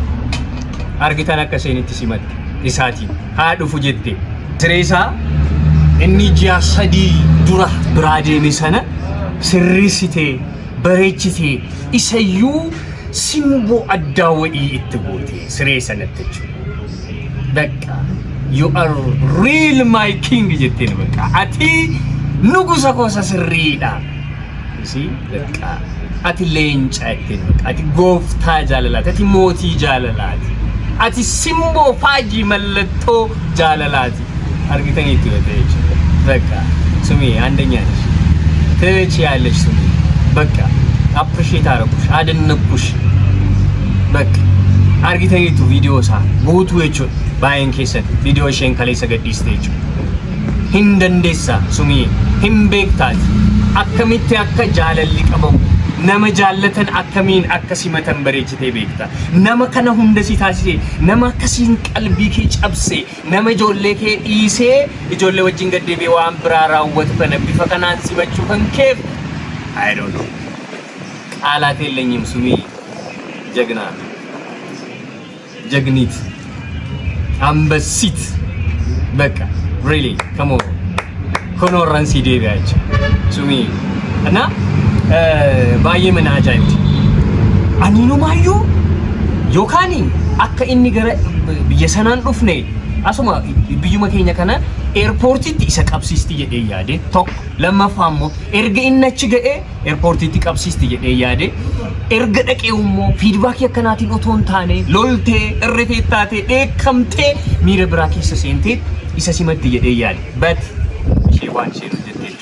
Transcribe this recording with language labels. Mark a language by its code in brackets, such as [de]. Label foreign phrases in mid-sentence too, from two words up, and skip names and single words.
[om] Argitan akka seenitti simatte isaatiin haa dhufu jette. Sireesaa inni ji'a sadii dura biraa deeme sana sirreessitee bareechitee isayyuu simboo addaa wa'ii itti goote siree sanatti jechuudha. Bakka [en] you are real my king [om] jetteen bakka ati nugusa koosa sirriidha. Bakka ati leenca jetteen bakka ati gooftaa jaalalaati ati mootii jaalalaati ati simboo faajii mallattoo jaalalaati. Argitaniitti yoo ta'e jechuudha. [am] Bakka Sumee አንደኛ ነሽ ትችያለሽ Sumee bakka appreciate አደረኩሽ አደነኩሽ. [om] በቃ argitaniitu viidiyoo isaa guutuu jechuudha. Baay'een keessatti viidiyoo isheen kaleessa gadhiiste jechuudha. Hin dandeessa Sumee hin beektaati akkamitti akka jaalalli qabamu nama jaallatan akkamiin akka simatan bareechitee beekta. Nama kana hunda si taasise nama akkasiin qalbii kee cabse nama ijoollee kee dhiisee ijoollee wajjin gaddeebi'ee waan biraa raawwatu kana bifa kanaan simachuu kan keef [en] I don't know [am] ቃላት የለኝም Sumee ጀግና ጀግኒት አንበሲት በቃ [en] really come on [am] ኮኖራን ሲዴቢያቸው Sumee እና [om] baay'ee mana ajaa'ibti. Ani numaayyuu yookaan akka inni gara biyya sanaan dhufne asuma biyyuma keenya kana eerpoortiitti isa qabsiisti jedhee yaade tokko lammaffaa immoo erga inni achi ga'ee eerpoortiitti qabsiisti jedhee yaade erga dhaqee immoo fiidbaakii akkanaatiin otoo hin taane loltee irritee taatee dheekkamtee miira biraa keessa seentee isa simatti jedhee yaade but ishee waan isheen hojjette jechuudha.